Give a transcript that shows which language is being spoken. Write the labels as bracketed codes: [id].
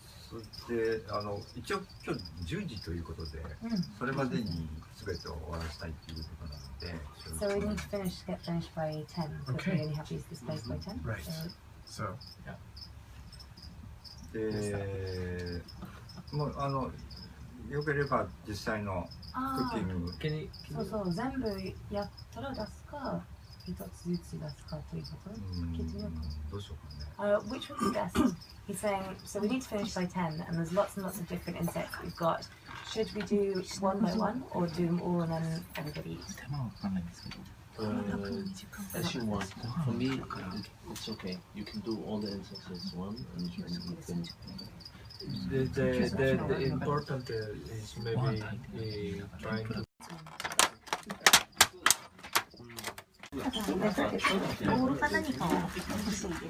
[ja] そして一応今日10時ということで、それまでに全てを終わらせたいということなので。 [en] So we need to get finished by 10 because we only have these displays by 10. Right. So, yeah. [ja] で、もうよければ実際のクッキング。 [en] Can you? [ja] そうそう、全部やったら出すか、一つずつ出すかということ。聞いてみようか。どうしようかね。 [en] Which would be best? He's saying, so we need to finish by 10, and there's lots and lots of different insects we've got. Should we do one by one, or do them all and then everybody eats? [ja] 手間はかかんないんですけど。 [en] As you want. For me, it's okay. You can do all the insects as one, and you can. The important is maybe trying to. [ja] ボールか何かは欲しいです。